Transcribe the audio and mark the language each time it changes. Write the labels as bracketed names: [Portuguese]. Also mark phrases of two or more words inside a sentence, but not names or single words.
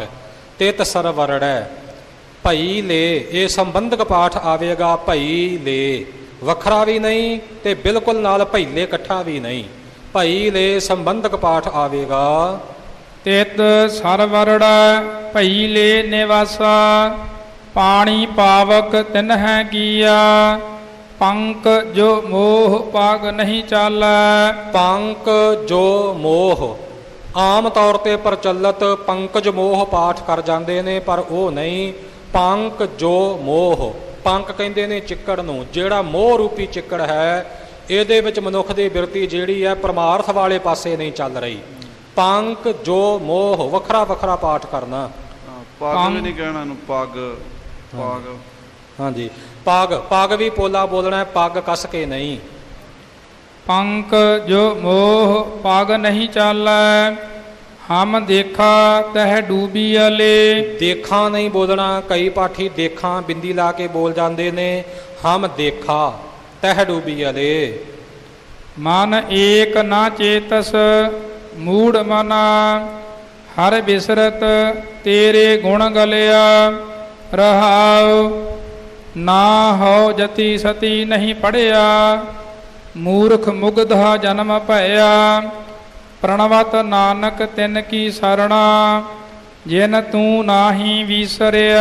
[Punjabi] ਤਿਤ ਸਰਵਰੜੈ ਭਈ ਲੇ, ਯੇ ਸੰਬੰਧਕ ਪਾਠ ਆਵੇਗਾ। ਭਈ ਲੇ ਵਖਰਾ ਭੀ ਨਹੀਂ ਤੇ ਬਿਲਕੁਲ ਨਾਲ ਭਈਲੇ ਇਕੱਠਾ ਭੀ ਨਹੀਂ। ਭਈ ਲੇ ਸੰਬੰਧਕ ਪਾਠ ਆਵੇਗਾ। ਤਿਤ ਸਰਵਰੜਾ ਭਈਲੇ ਨਿਵਾਸਾ। ਪਾਨੀ ਪਾਵਕ ਤਿਨ੍ਹ ਕੀਆ। ਪੰਕ ਜੋ ਮੋਹ ਪਾਗ ਨਹੀਂ ਚਾਲਾ। [Hindi] पंक जो मोह आम तौर पर प्रचलित पंकज मोह पाठ कर जाते हैं, पर वो नहीं। [Punjabi] ਪੰਕ ਜੋ ਮੋਹ, ਪੰਕ ਕਹਿਤੇ ਨੇ ਚਿੱਕੜ ਨੂੰ, ਜਿਹੜਾ ਮੋਹ ਰੂਪੀ ਚਿੱਕੜ ਹੈ, ਇਹਦੇ ਵਿੱਚ ਮਨੁੱਖ ਦੀ ਬਿਰਤੀ ਜਿਹੜੀ ਹੈ ਪਰਮਾਰਥ ਵਾਲੇ ਪਾਸੇ ਨਹੀਂ ਚੱਲ ਰਹੀ। ਪੰਕ ਜੋ ਮੋਹ ਵੱਖਰਾ ਵੱਖਰਾ ਪਾਠ ਕਰਨਾ। ਪੱਗ ਵੀ ਨਹੀਂ ਕਹਿਣਾ ਇਹਨੂੰ, ਪੱਗ ਪੱਗ। ਹਾਂਜੀ, ਪੱਗ ਪੱਗ ਵੀ ਪੋਲਾ ਬੋਲਣਾ, ਪੱਗ ਕੱਸ ਕੇ ਨਹੀਂ। ਪੰਕ ਜੋ ਮੋਹ ਪਾਗ ਨਹੀਂ ਚਾਲਾ। ਹਮ ਦੇਖਾ ਤਹ ਡੂਬੀ ਅਲੇ। ਦੇਖਾ ਨਹੀਂ ਬੋਲਨਾ, ਕਈ ਪਾਠੀ ਦੇਖਾ ਬਿੰਦੀ ਲਾ ਕੇ ਬੋਲ ਜਾਤੇ ਨੇ। ਹਮ ਦੇਖਾ ਤਹ ਡੂਬੀ ਅਲੇ। ਮਨ ਏਕ ਨਾ ਚੇਤਸ ਮੂੜ੍ਹ ਮਨਾ। ਹਰ ਬਿਸਰਤ ਤੇਰੇ ਗੁਣ ਗਲਿਆ ਰਹਾਉ। ਨਾ ਹੋ ਜਤੀ ਸਤੀ ਨਹੀਂ ਪੜਿਆ ਮੂਰਖ ਮੁਗਧਾ ਜਨਮ ਭਇਆ। ਪ੍ਰਣਵਤ ਨਾਨਕ ਤਿਨ ਕੀ ਸਰਣਾ ਜਿਨ ਤੂੰ ਨਾਹੀ ਵਿਸਰਿਆ।